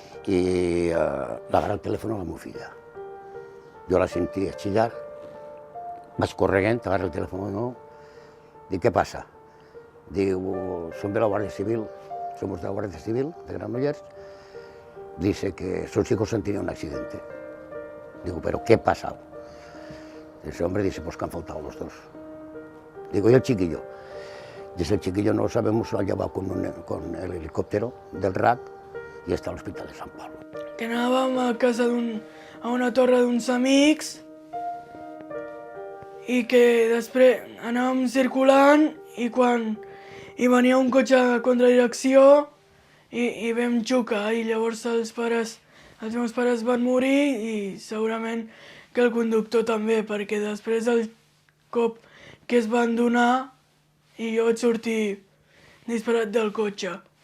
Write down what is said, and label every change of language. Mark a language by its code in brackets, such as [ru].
[ca] I l'agarra el telèfon a la meva filla. Jo la sentia xillar, vaig corrent, agarra el telèfon o no, dic, què passa? Diu, som de la Guàrdia Civil, [es] somos de la Guardia Civil de Granollers, dice que sus hijos han tenido un accidente. Digo, ¿pero qué ha pasado? Ese hombre dice, pues que han faltado los dos. Digo, ¿y el chiquillo? Dice, el chiquillo no lo sabemos, lo han llevado con el helicóptero del RAC [ca] i està a l'Hospital de Sant Pau. Que anàvem a casa a una torre d'uns amics i que després anàvem circulant i quan hi venia un cotxe a contradirecció i vam xocar i llavors els meus pares van morir i segurament que el conductor també, perquè després del cop que es van donar i jo vaig sortir disparat del cotxe.